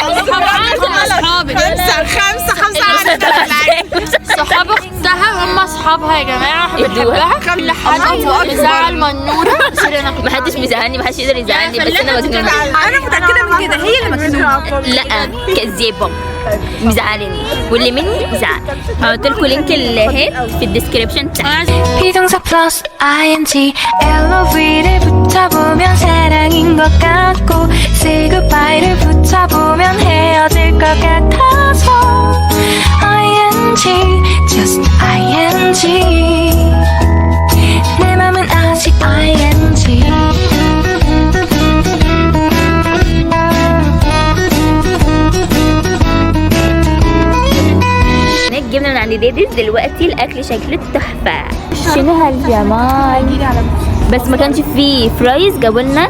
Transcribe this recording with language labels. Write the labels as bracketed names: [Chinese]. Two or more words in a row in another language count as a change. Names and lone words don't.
[Arabic] اصحابي خمسه صحاب اختها هم اصحابها يا جماعه. بنحبها كل حد بيزعل منوره. ما حدش بيزعلني، ما حدش يقدر يزعلني، بس انا مجنونه. انا متاكده من كده، هي اللي مجنونه. لا كذابه مزعلاني، واللي مني زعل. هحط لكم لينك الهات في الديسكريبشن تحت. [Korean] 비동사 플러스 ing LOV를 붙여보면 사랑인 것 같고 [English] Say goodbye [Korean] 를 붙여보면 헤어질 것 같아서 [English] ing just ing [Korean] 내 맘은 아직 ing [Arabic] جبنا من عند ديديز دلوقتي الاكل شكله تحفه. شنو هالجمال. بس ما كانش فيه فرايز، جابوا لنا